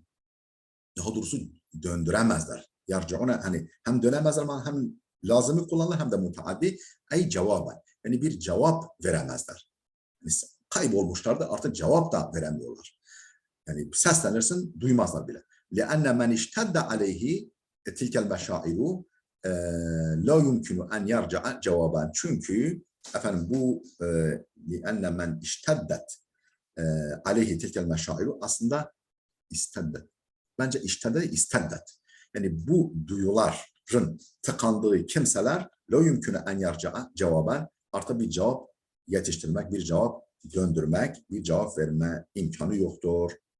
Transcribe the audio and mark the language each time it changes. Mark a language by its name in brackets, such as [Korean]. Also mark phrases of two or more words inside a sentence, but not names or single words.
[Turkish] Daha doğrusu döndüremezler. Yarciuna hani hem dönemezler ama hem lazımı kullanırlar hem de mutaaddi. [Arabic] أي جوابا. [Turkish] Yani bir cevap veremezler. Yani kaybolmuşlardı artık cevap da veremiyorlar. Yani seslenirsin, duymazlar bile. [Arabic] لأن من اشتد عليه تلك المشاعر لا يمكن أن يرجع جوابا. [Turkish] Çünkü efendim bu [Arabic] لأن من اشتدت عليه تلك المشاعر [Turkish] aslında isteddet. Bence isteddet. Yani bu duyuların tıkandığı kimseler [Arabic] لا يمكن أن يرجع جوابا, [Turkish] artık bir cevap yetiştirmek, bir cevap döndürmek, bir cevap verme imkanı yoktur.